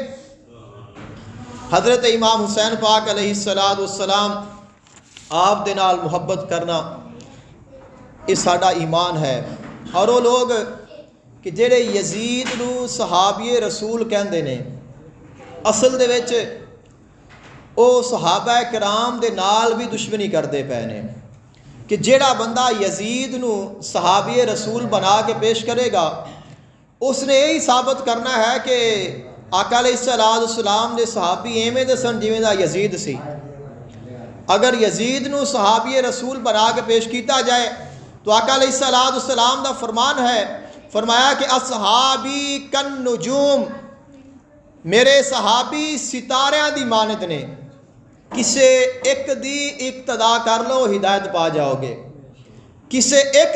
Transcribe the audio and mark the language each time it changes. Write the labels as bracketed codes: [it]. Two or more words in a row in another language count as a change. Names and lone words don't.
[pa] حضرت امام حسین پاک علیہ السلام آپ دے نال محبت کرنا یہ ساڈا ایمان ہے۔ اور وہ لوگ کہ جڑے یزید نو صحابی رسول کہندے نے، اصل دے وچ او صحابہ کرام دے نال بھی دشمنی کردے پے نے، کہ جڑا بندہ یزید نو صحابی رسول بنا کے پیش کرے گا، اس نے یہی ثابت کرنا ہے کہ آقا علیہ السلام دے صحابی ایویں دے سن جویں دا یزید سی۔ اگر یزید نو صحابی رسول بنا کے پیش کیتا جائے تو آقا علیہ السلام دا فرمان ہے، فرمایا کہ [ar] اصحابی کن نجوم، [pa] میرے صحابی ستاریاں دی مانند نے، کسے ایک دی اقتدا کر لو ہدایت پا جاؤ گے، کسے ایک